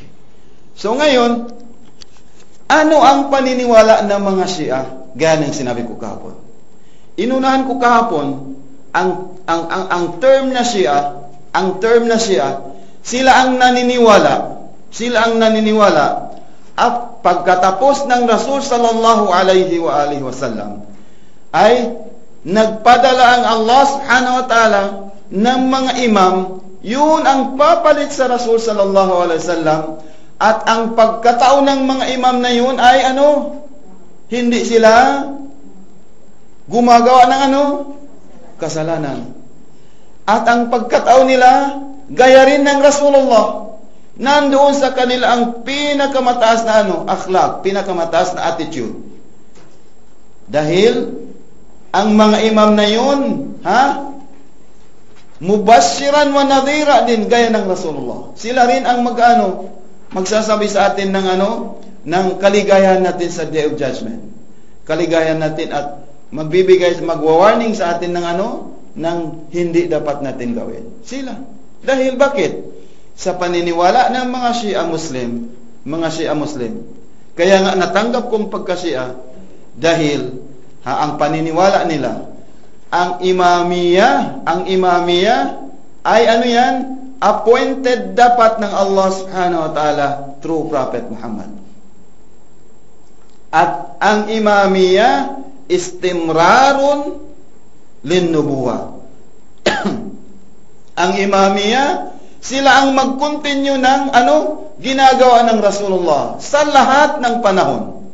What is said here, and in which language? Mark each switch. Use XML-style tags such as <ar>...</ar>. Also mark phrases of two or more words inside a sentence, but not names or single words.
<tl>So ngayon, ano ang paniniwala ng mga Shia? Gaya ng sinabi ko kahapon. Inunahan ko kahapon, ang term na Shia, sila ang naniniwala at pagkatapos ng Rasul</tl> <ar>صلى الله عليه وآله وسلم</ar> <tl>ay nagpadala ang Allah</tl> <ar>سبحانه وتعالى</ar> <tl>ng mga imam, yun ang papalit sa Rasul</tl> <ar>صلى الله عليه وسلم,</ar> <tl>at ang pagkatao ng mga imam na yun ay hindi sila gumagawa ng kasalanan. At ang pagkatao nila gaya rin ng Rasulullah. Nandoon sa kanila ang pinakamataas na akhlaq, pinakamataas na attitude. Dahil ang mga imam na yun,</tl> <ar>مبشرا ونذيرا</ar> <tl>din gaya ng Rasulullah. Sila rin ang magsasabi sa atin ng kaligayahan natin sa</tl> <en>Day of Judgment.</en> <tl>Kaligayahan natin at magwa-warning sa atin ng hindi dapat natin gawin. Sila. Dahil bakit? Sa paniniwala ng mga Shia Muslim. Kaya nga natanggap kong pagka-Shia dahil ang paniniwala nila, ang imamiyah ay yan? Appointed dapat ng Allah</tl> <ar>سبحانه وتعالى</ar> <tl>through Prophet Muhammad. At ang imamiyah</tl> <ar>استمرار للنبوة.</ar> <tl>Ang imamiyah, sila ang mag-continue ng ginagawa ng Rasulullah sa lahat ng panahon.</tl>